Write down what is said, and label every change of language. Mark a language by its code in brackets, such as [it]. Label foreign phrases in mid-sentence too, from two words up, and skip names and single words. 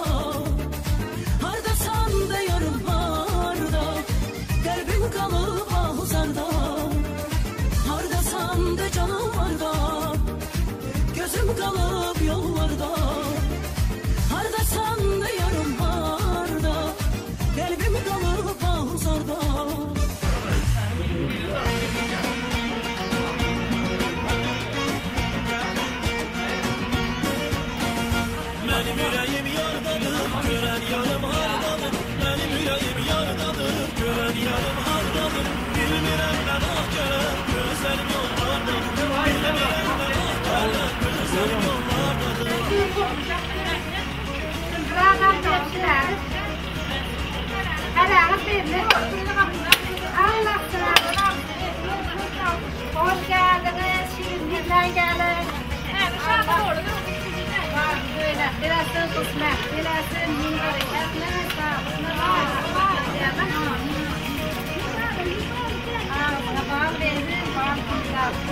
[az] Hardasan da yarım harda, qəlbim qalıb ahuzarda. Hardasan de canım harda, gözüm qalıb yollarda. Hardasan da yarım harda, qəlbim qalıb ahuzarda. [tr] Benim yüreğim yardadır, gören yarım hardadır. Benim yüreğim yardadır, gören yarım hardadır. [az] Bilmirəm nə vaxt gələr, gözlərim yollardadır. Bilmirəm nə vaxt gələr, gözlərim yollardadır. [tr] Hoş geldiniz, şimdiden gelin. Böyle, dilersin kısmet, dilersin min bereketli, sağlıklı, sabah verin, bak güzel.